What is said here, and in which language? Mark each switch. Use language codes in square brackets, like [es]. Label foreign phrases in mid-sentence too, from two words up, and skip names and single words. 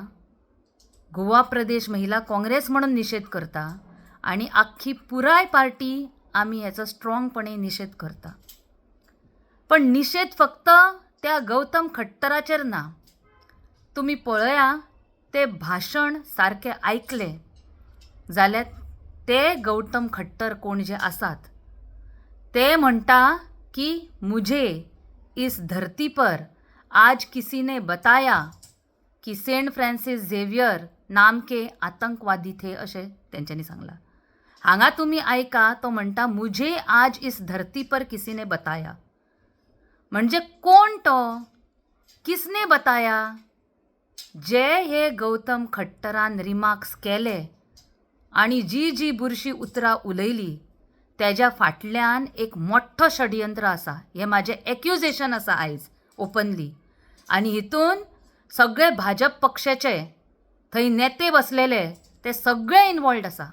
[kok] गोवा प्रदेश महिला काँग्रेस म्हणून निशेध करता आनी आख्खी पुराय पार्टी आमी हेचो स्ट्रॉंगपणे निशेध करता. पण निशेध फक्त त्या गौतम खट्टराचेर ना. तुमी पळया ते भाशण सारकें आयकलें जाल्यार ते गौतम खट्टर कोण जे आसात ते म्हणटा की [hi] मुझे इस धरती पर आज किसी ने बताया की सेंट फ्रांसीस झेवियर नाम के आतंकवादी थे [kok] अशें तेंच्यांनी सांगलां. हांगा तुमी आयका तो म्हणटा [hi] मुझे आज इस धरती पर किसी ने बताया. [kok] म्हणजे कोण तो? [hi] किसने बताया? [kok] जे हे गौतम खट्टरान रिमार्क्स केले आनी जी बुरशी उतरां उलयली तेज्या फाटल्यान एक मोठ्ठो षडयंत्र आसा. हें म्हाजें एक्युजेशन आसा आयज ओपनली. आनी हितून सगळे भाजप पक्षाचे थंय नेते बसलेले ते सगळे इनवॉल्ड आसा.